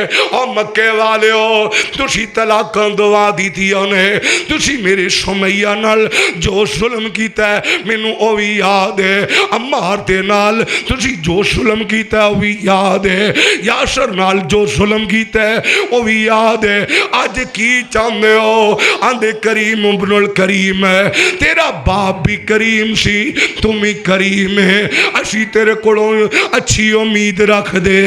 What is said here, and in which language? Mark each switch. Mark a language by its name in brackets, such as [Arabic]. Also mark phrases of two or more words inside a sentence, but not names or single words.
[Punjabi] او مکے والے ہو تسی طلاقاں دوا دیتیاں نے تسی میرے سمیہ نال جو ظلم کیتا ہے مینو او بھی یاد ہے. عمار دے نال تسی جو ظلم کیتا ہے او بھی یاد ہے. یاسر نال جو ظلم کیتا ہے او بھی یاد ہے. آج کی چاندے ہو آندے کریم ابن الکریم ہے تیرا باپ بھی کریم سی تم ہی کریم ہے اسی تیرے کڑوں اچھی امید رکھ دیا.